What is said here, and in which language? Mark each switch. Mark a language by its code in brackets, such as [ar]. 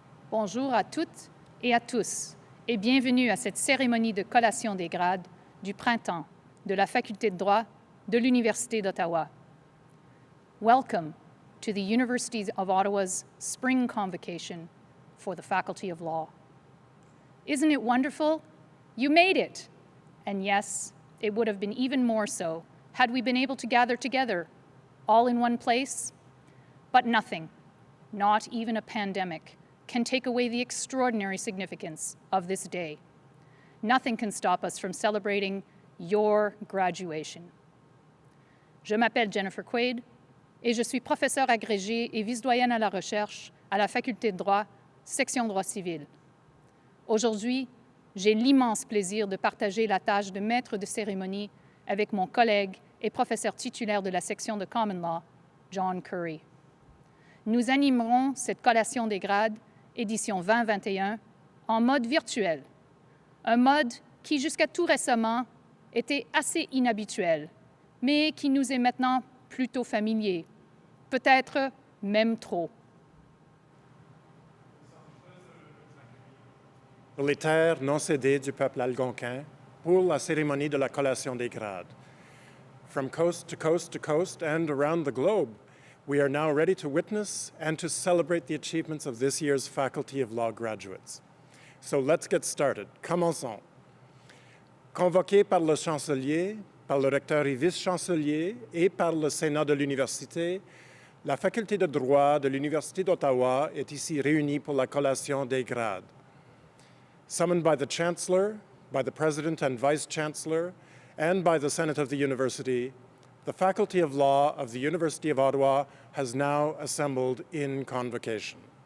[fr] Bonjour à toutes et à tous et bienvenue à cette cérémonie de collation des grades du printemps de la Faculté de droit de l'Université d'Ottawa. [en] Welcome to the University of Ottawa's spring convocation for the Faculty of Law. Isn't it wonderful? You made it! And yes, it would have been even more so had we been able to gather together, all in one place. But nothing, not even a pandemic, can take away the extraordinary significance of this day. Nothing can stop us from celebrating your graduation. [fr] Je m'appelle Jennifer Quaid et je suis professeure agrégée et vice-doyenne à la recherche à la Faculté de droit, section droit civil. Aujourd'hui, j'ai l'immense plaisir de partager la tâche de maître de cérémonie avec mon collègue et professeur titulaire de la section de Common Law, John Curry. Nous animerons cette collation des grades, édition 2021, en mode virtuel. Un mode qui, jusqu'à tout récemment, était assez inhabituel, mais qui nous est maintenant plutôt familier, peut-être même trop. Les terres non cédées du peuple algonquin pour la cérémonie de la collation des grades. [en] From coast to coast to coast and around the globe, we are now ready to witness and to celebrate the achievements of this year's Faculty of Law graduates. So let's get started. [fr] Commençons. Convoqué par le chancelier, par le recteur et vice-chancelier et par le Sénat de l'Université, la Faculté de droit de l'Université d'Ottawa est ici réunie pour la collation des grades. [en] Summoned by the Chancellor, by the President and Vice-Chancellor, and by the Senate of the University, the Faculty of Law of the University of Ottawa has now assembled in convocation.